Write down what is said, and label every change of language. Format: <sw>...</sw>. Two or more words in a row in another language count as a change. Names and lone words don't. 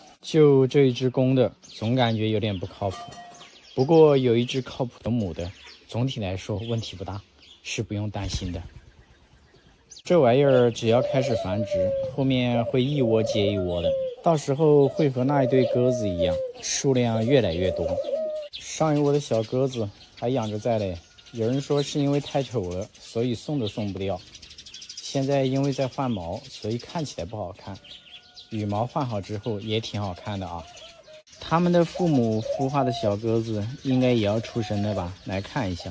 <zh>就這一隻公的，總感覺有點不靠譜。不過有一隻靠譜的母的，總體來說問題不大，是不用擔心的。這玩意兒只要開始繁殖，後面會一窩接一窩的，到時候會和那一對鴿子一樣，數量越來越多。上一窩的小鴿子還養着在嘞，有人說是因為太醜了，所以送都送不掉。現在因為在換毛，所以看起來不好看。羽毛換好之後也挺好看的啊。他们的父母孵化的小鴿子應該也要出生了吧？來看一下。</zh>